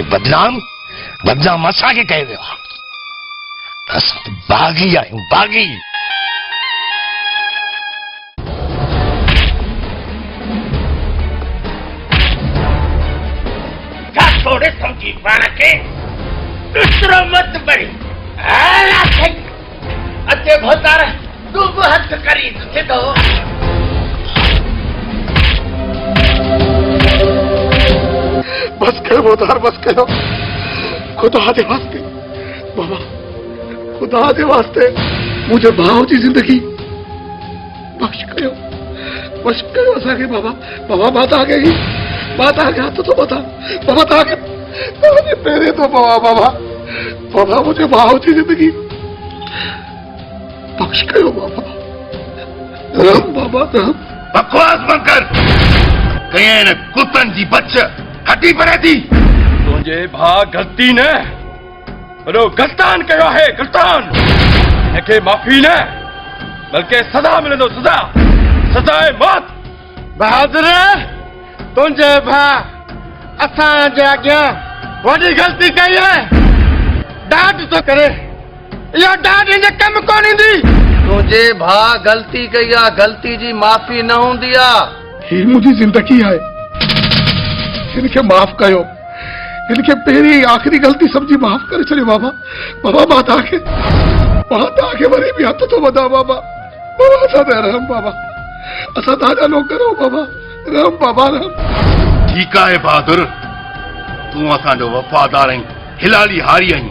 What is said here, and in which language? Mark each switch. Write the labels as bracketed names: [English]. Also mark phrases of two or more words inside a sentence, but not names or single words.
[Sindhi] बदनाम असांखे कयो वियो आहे। असां त बाग़ी आहियूं, बाग़ी। थोड़े समझी पाण खे ॾुसरो मत बड़ी। अचे भोतार तूं बि हथ करी सिधो। बस कयो भोतार, बस कयो। खुदा जे वास्ते बाबा, खुदा जे वास्ते मुंहिंजे भाउ जी ज़िंदगी बख़्श कयो असांखे बाबा। बाबा मां तव्हांखे हथ थो पता, बाबा तव्हांखे पहिरें थो पवा। बाबा मुंहिंजे भाउ जी ज़िंदगी बख़्श कयो बाबा। बाबा बकवास बंद कर। कहीं न कुतनि जी बच हटी परे थी। तुंहिंजे भाउ ग़लती न वॾो गलतान कयो आहे, गलतान। हिनखे माफ़ी न बल्कि सज़ा मिलंदो, सज़ा आहे मौत। बहादुर तुझे भा असांजे अॻियां वॾी ग़लती कई है। डांट तो करे इहा डांट हिन कम कोन ईंदी। तुझे भा गलती कई आ, गलती जी माफ़ी न हूंदी आ। ही मुझी जिंदगी है, इनके माफ कयो। इनके पहिरीं आखिरी गलती समझी माफ करे छॾियो बाबा। बाबा मां तव्हांखे वरी बि हथ थो वधा बाबा। बाबा असां ते रहम बाबा, असां तव्हांजा नौकर आहियूं बाबा। रहम बाबा रहम। ठीकु आहे बहादुर, तूं असांजो वफ़ादार आहीं, हिलाली हारी आहीं।